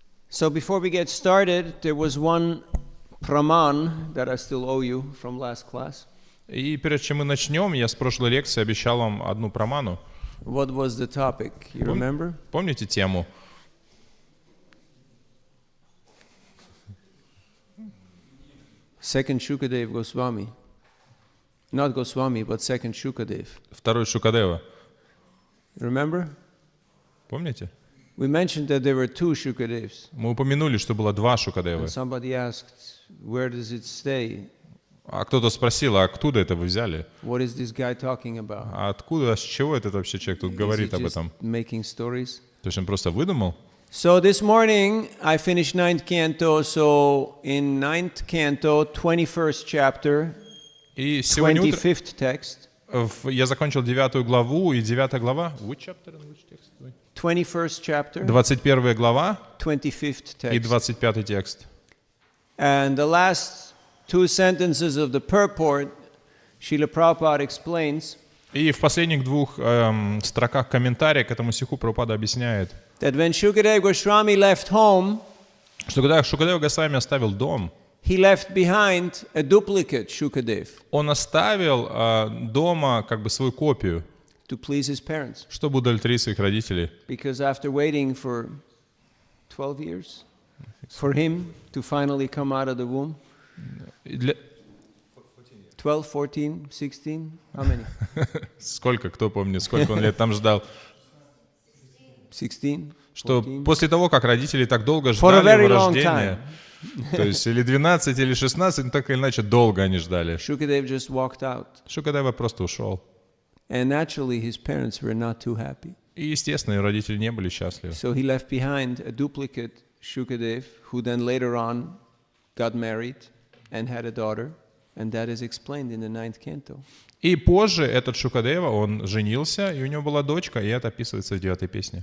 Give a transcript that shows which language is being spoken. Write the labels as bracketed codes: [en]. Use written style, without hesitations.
[en] So before we get started, there was one praman that I still owe you from last class. [ru] И перед чем мы начнем, я с прошлой лекции обещал вам одну праману. [en] What was the topic? You remember? [ru] Помните тему? [en] Second Shukadev Goswami. Not Goswami, but second Shukadev. [ru] Второй Шукадева. [en] Remember? [ru] Помните? [en] We mentioned that there were two Shukadevs. [ru] Мы упомянули, что было два Шукадевы. [en] And somebody asked, where does it stay? [ru] А кто-то спросил, а откуда это вы взяли? [en] What is this guy talking about? [ru] А откуда, с чего этот вообще человек тут говорит об этом? [en] Making stories? [ru] То есть он просто выдумал? [en] So this morning I finished 9th canto, so in 9th canto, 21st chapter, [ru] И сегодня [en] 25th text. [ru] я закончил 9 главу, и 9 глава... [en] Which chapter and which text? 21st chapter, [ru] 21 глава [en] 25th [ru] и [en] text. [ru] 25 текст. [en] And the last two sentences of the purport, Srila Prabhupada explains [ru] И в последних двух строках комментария к этому стиху Прабхупада объясняет, [en] that when Shukadeva Goswami left home, [ru] что когда Шукадева Госвами оставил дом, [en] he left behind a duplicate Shukadev [ru] он оставил дома как бы свою копию, [en] to please his parents. [ru] чтобы удовлетворить своих родителей. [en] Because after waiting for 12 years for him to finally come out of the womb, 12, 14, 16, how many? [ru] Сколько, кто помнит, сколько он лет там ждал? [en] 16, [ru] Что [en] 14. [ru] после того, как родители так долго ждали его рождения, то есть или 12, или 16, так или иначе долго они ждали. [en] Shukadev just walked out. [ru] Шукадева просто ушел. [en] And naturally his parents were not too happy. [ru] И, естественно, его родители не были счастливы. [en] So he left behind a duplicate Shukadev who then later on got married and had a daughter. And that is explained in the 9th canto. [ru] И позже этот Шукадева, он женился, и у него была дочка, и это описывается в 9-й песне.